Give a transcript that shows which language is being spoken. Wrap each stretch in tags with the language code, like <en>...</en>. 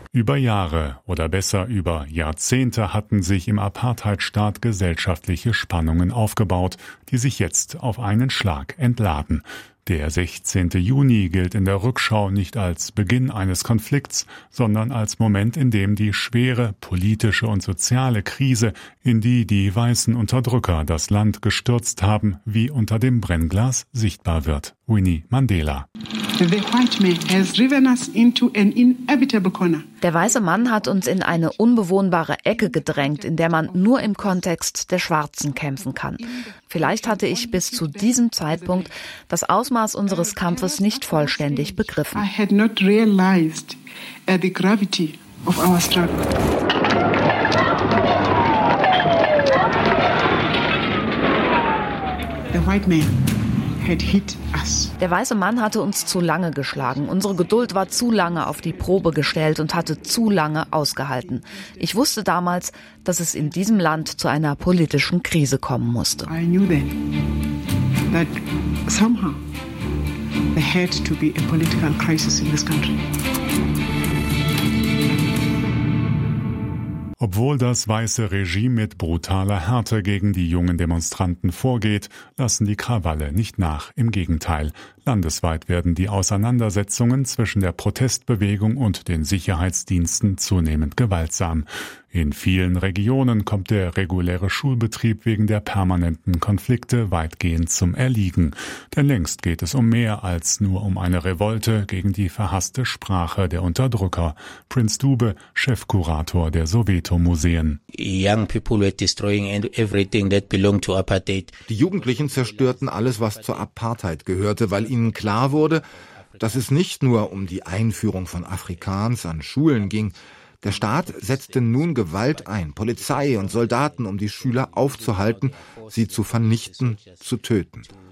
<de>Über Jahre oder besser über Jahrzehnte hatten sich im Apartheidstaat gesellschaftliche Spannungen aufgebaut, die sich jetzt auf einen Schlag entladen. Der 16. Juni gilt in der Rückschau nicht als Beginn eines Konflikts, sondern als Moment, in dem die schwere politische und soziale Krise, in die die weißen Unterdrücker das Land gestürzt haben, wie unter dem Brennglas sichtbar wird. Winnie Mandela.</de> <en>The white man has driven us into an inevitable corner.</en> <de>Der weiße Mann hat uns in eine unbewohnbare Ecke gedrängt, in der man nur im Kontext der Schwarzen kämpfen kann. Vielleicht hatte ich bis zu diesem Zeitpunkt das Ausmaß unseres Kampfes nicht vollständig begriffen.</de> <en>I had not realized the gravity of our struggle. The white man.</en> <de>Der weiße Mann hatte uns zu lange geschlagen. Unsere Geduld war zu lange auf die Probe gestellt und hatte zu lange ausgehalten. Ich wusste damals, dass es in diesem Land zu einer politischen Krise kommen musste.</de> <en>I knew then that somehow there had to be a political crisis in this country.</en> <de>Obwohl das weiße Regime mit brutaler Härte gegen die jungen Demonstranten vorgeht, lassen die Krawalle nicht nach. Im Gegenteil, landesweit werden die Auseinandersetzungen zwischen der Protestbewegung und den Sicherheitsdiensten zunehmend gewaltsam. In vielen Regionen kommt der reguläre Schulbetrieb wegen der permanenten Konflikte weitgehend zum Erliegen. Denn längst geht es um mehr als nur um eine Revolte gegen die verhasste Sprache der Unterdrücker. Prinz Dube, Chefkurator der Soweto-Museen.</de> <en>Young people were destroying everything that belonged to apartheid.</en> <de>Die Jugendlichen zerstörten alles, was zur Apartheid gehörte, weil ihnen klar wurde, dass es nicht nur um die Einführung von Afrikaans an Schulen ging. Der Staat setzte nun Gewalt ein, Polizei und Soldaten, um die Schüler aufzuhalten, sie zu vernichten, zu töten.</de>